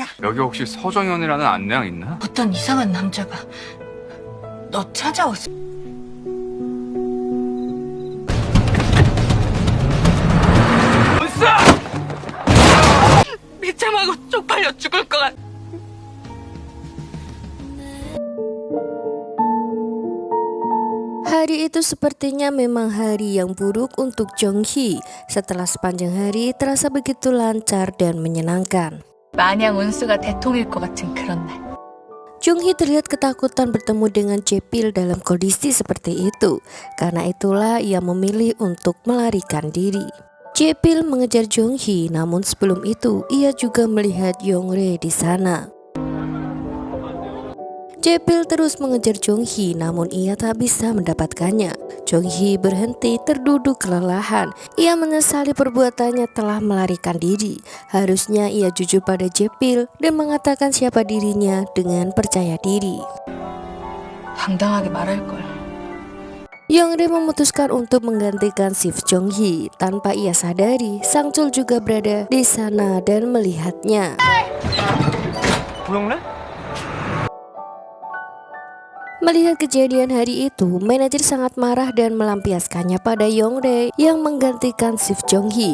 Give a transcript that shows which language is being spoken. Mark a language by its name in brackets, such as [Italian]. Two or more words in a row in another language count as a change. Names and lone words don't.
[Korean] 여기 혹시 서정현이라는 안내양 있나? 어떤 이상한 남자가 너 찾아왔어. 비참하고 쪽팔려 죽을 것 같아. [Indonesian] Hari itu sepertinya memang hari yang buruk untuk Jong-hee. Setelah sepanjang hari terasa begitu lancar dan menyenangkan. [Korean] 마냥 운수가 대통일 것 같은 그런 날. [Indonesian] Jong-hee terlihat ketakutan bertemu dengan Jae-pil dalam kondisi seperti itu. Karena itulah ia memilih untuk melarikan diri. Jae-pil mengejar Jong-hee, namun sebelum itu ia juga melihat Yong-rae di sana. Jae-pil terus mengejar Jong-hee, namun ia tak bisa mendapatkannya. Jong-hee berhenti terduduk kelelahan. Ia menyesali perbuatannya telah melarikan diri. Harusnya ia jujur pada Jae-pil dan mengatakan siapa dirinya dengan percaya diri. [Korean] 당당하게 말할 걸. [Indonesian] Yong-rae memutuskan untuk menggantikan shift Jong-hee. Tanpa ia sadari, Sang-chul juga berada di sana dan melihatnya. Melihat kejadian hari itu, manajer sangat marah dan melampiaskannya pada Yong-rae yang menggantikan shift Jong-hee.